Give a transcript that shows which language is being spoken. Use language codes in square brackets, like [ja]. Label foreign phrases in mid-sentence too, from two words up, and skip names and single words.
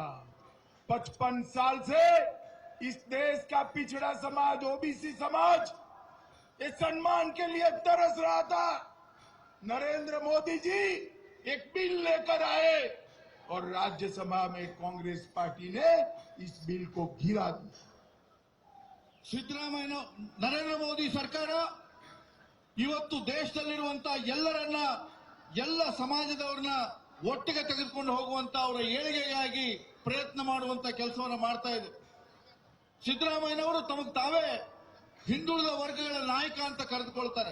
[hi] 55 साल से इस देश का पिछड़ा समाज, ओबीसी समाज इस सम्मान के लिए तरस रहा था। नरेंद्र मोदी जी एक बिल लेकर आए और राज्यसभा में कांग्रेस पार्टी ने इस बिल को गिरा दिया। [kn] ಸಿದ್ದರಾಮಯ್ಯ, ನರೇಂದ್ರ ಮೋದಿ ಸರ್ಕಾರ ಇವತ್ತು ದೇಶದಲ್ಲಿರುವಂತಹ ಎಲ್ಲರನ್ನ, ಎಲ್ಲ ಸಮಾಜದವರನ್ನ ಒಟ್ಟಿಗೆ ತೆಗೆದುಕೊಂಡು ಹೋಗುವಂತ ಅವರ ಏಳಿಗೆಗಾಗಿ ಪ್ರಯತ್ನ ಮಾಡುವಂತ ಕೆಲಸವನ್ನು ಮಾಡ್ತಾ ಇದೆ. ಸಿದ್ದರಾಮಯ್ಯನವರು ತಮಗೆ ತಾವೇ ಹಿಂದುಳಿದ ವರ್ಗಗಳ ನಾಯಕ ಅಂತ ಕರೆದುಕೊಳ್ತಾರೆ.